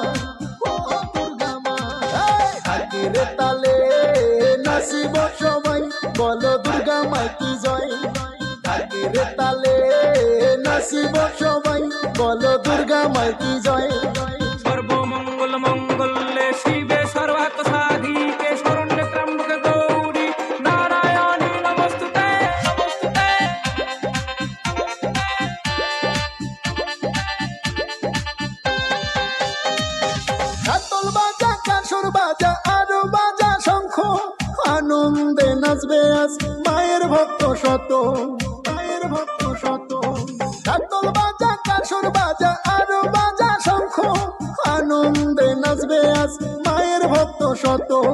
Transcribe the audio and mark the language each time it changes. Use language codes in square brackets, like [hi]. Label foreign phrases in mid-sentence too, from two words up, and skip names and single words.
[bn] ঢাকের তালে নাচিব সবাই বলো দুর্গা মা কি জয়। ঢাকের তালে নাচিব সবাই বলো দুর্গা মা কি জয়। [sa] সর্বমঙ্গল মঙ্গলে শিবে সর্বার্থ সাধিকে শরণ্যে ত্র্যম্বকে গৌরী নারায়ণী নমস্তুতে নমস্তুতে। [bn] ঢাকঢোল বাজা কাসর বাজা আরো বাজা শঙ্খ আনন্দে নাচবে আজ মায়ের ভক্ত শত। ঢাকঢোল বাজা কাসর বাজা আরো বাজা শঙ্খ আনন্দে নাচবে আজ মায়ের ভক্ত শত।